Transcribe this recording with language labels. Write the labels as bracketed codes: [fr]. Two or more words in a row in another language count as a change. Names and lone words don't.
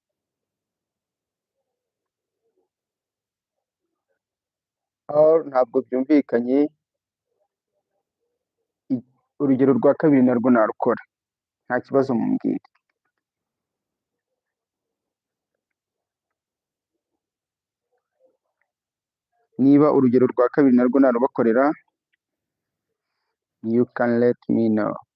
[rw] Or ntabwo byumvikanye, urugero rwa kabiri narwo narukora. Nta kibazo mumbwire. Niba urugero rwa kabiri narwo narubakorera, [en] you can let me know.